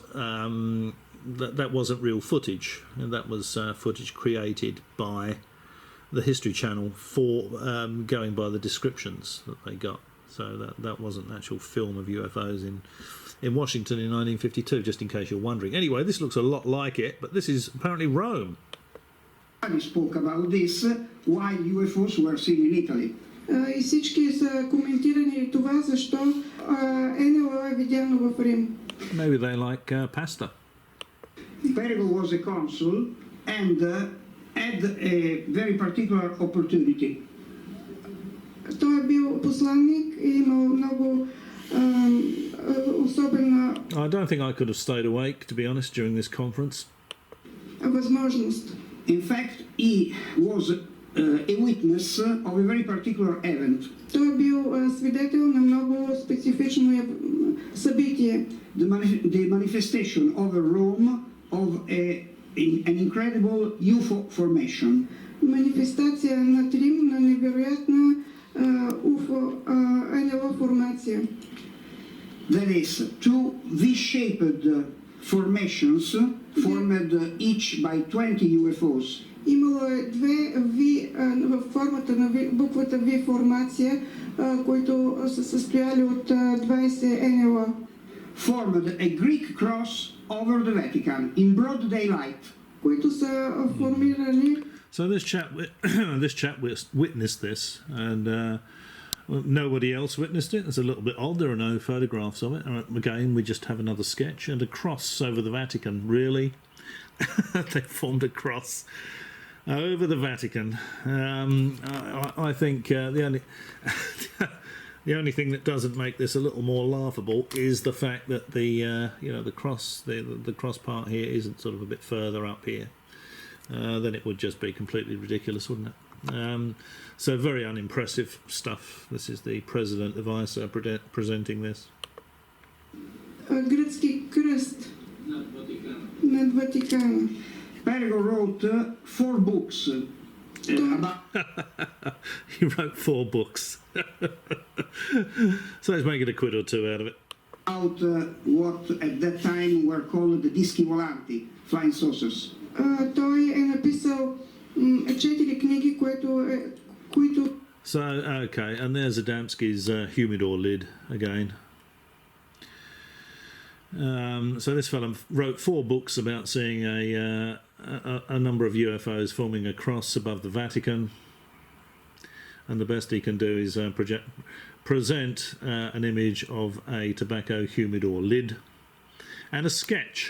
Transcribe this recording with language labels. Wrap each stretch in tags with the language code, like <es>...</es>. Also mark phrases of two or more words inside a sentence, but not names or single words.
<en>That wasn't real footage, and that was footage created by the History Channel for going by the descriptions that they got. So that wasn't an actual film of UFOs in Washington in 1952, just in case you're wondering. Anyway, this looks a lot like it, but this is apparently Rome. We spoke about this, why UFOs were seen in Italy.</en> <bg>И всички са коментирани това, защо НЛО е видяно в Рим.</bg> <en>Maybe they like pasta. Perigo was a consul and had a very particular opportunity.</en> <bg>Той е бил посланник и имал много особена</bg> <en>I don't think I could have stayed awake, to be honest, during this conference.</en> <bg>възможност.</bg> <en>In fact, he was a witness of a very particular event.</en> <bg>Той е бил свидетел на много специфично събитие.</bg> <en>The manifestation over Rome of an incredible UFO formation.</en> <bg>Манифестация над Рим на невероятна НЛО формация.</bg> <en>That is, two V-shaped formations formed each by 20 UFOs.</en> <bg>Имало е две V в формата на буквата V формация, които са състояли от 20 НЛО.</bg> <en>Formed a Greek cross over the Vatican in broad daylight.</en> <bg>Които са формирани.</bg> <en>So this chap witnessed this, and nobody else witnessed it. It's a little bit odd. There are no photographs of it. Again, we just have another sketch and a cross over the Vatican. Really, they formed a cross over the Vatican. I think the only thing that doesn't make this a little more laughable is the fact that the cross part here isn't sort of a bit further up here. Then it would just be completely ridiculous, wouldn't it? So very unimpressive stuff. This is the president of ICER presenting this.</en> <bg>Гръцки кръст над Ватикана.</bg> <en>Perigo wrote 4 books. He wrote 4 books. So let's make it a quid or two out of it. About what at that time were called the</en> <it>dischi volanti,</it> <en>flying saucers.</en> <bg>Той е написал 4 книги, които</bg> <en>So, okay, and there's Adamski's humidor lid again. So this fellow wrote 4 books about seeing a number of UFOs forming a cross above the Vatican, and the best he can do is present an image of a tobacco humidor lid and a sketch.</en>